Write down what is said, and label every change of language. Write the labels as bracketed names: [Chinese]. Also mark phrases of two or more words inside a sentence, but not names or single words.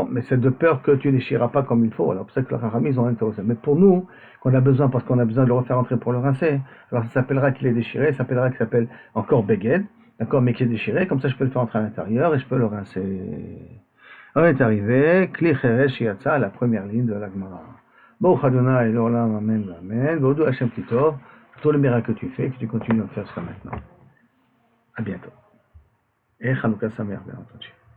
[French] Mais c'est de peur que tu ne déchireras pas comme il faut. Alors, pour ça que les Rachamim, ils ont intéressé. Mais pour nous, qu'on a besoin, parce qu'on a besoin de le refaire entrer pour le rincer, alors ça s'appellera qu'il est déchiré, ça s'appellera qu'il s'appelle encore Beged, d'accord, mais qui est déchiré, comme ça je peux le faire entrer à l'intérieur et je peux le rincer. On est arrivé, [Hebrew] כלי חרס יצא, [French] la première ligne de la Gemara. [Hebrew] ברוך אדוני לעולם אמן אמן. הודו השם כי טוב, [French] pour tout le miracle que tu fais, que tu continues à faire jusqu'à maintenant. À bientôt. Et [Hebrew] חנוכה שמח, [French] bien entendu.